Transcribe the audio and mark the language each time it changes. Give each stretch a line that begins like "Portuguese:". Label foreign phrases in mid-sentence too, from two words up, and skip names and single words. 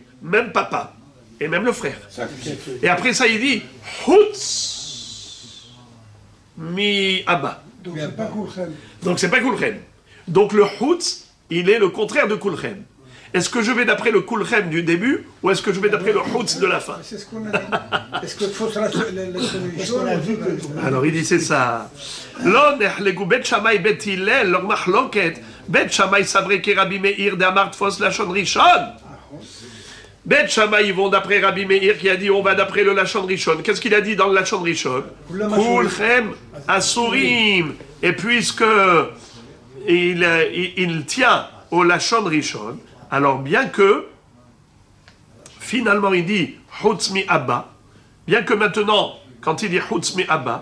French: Même papa et même le frère. Et après ça, il dit
Hebrew: חוץ מאבא.
French: Donc c'est pas Kulchem. Donc c'est pas Kulchem. Donc le Hutz, il est le contraire de Kulchem. Est-ce que je vais d'après le Kulchem du début ou est-ce que je vais d'après le Hutz de la fin? C'est ce qu'on a dit. Est-ce que faut la solution? Alors il dit c'est ça.
Hebrew: לא נחלקו Bet Shammai Bet Hillel, leur mahloket. Bet Shammai sabré que Rabbi Meir דאמר תפוס לשון ראשון.
French: Bet Shammai, ils vont d'après Rabbi Meir qui a dit on va d'après le
Hebrew: לשון ראשון.
French: Qu'est-ce qu'il a dit dans le
Hebrew: לשון ראשון? כולכם אסורים.
French: Et puisque il tient au
Hebrew: לשון ראשון,
French: alors bien que finalement il dit
Hebrew: חוץ מאבא,
French: bien que maintenant quand il dit
Hebrew: חוץ מאבא,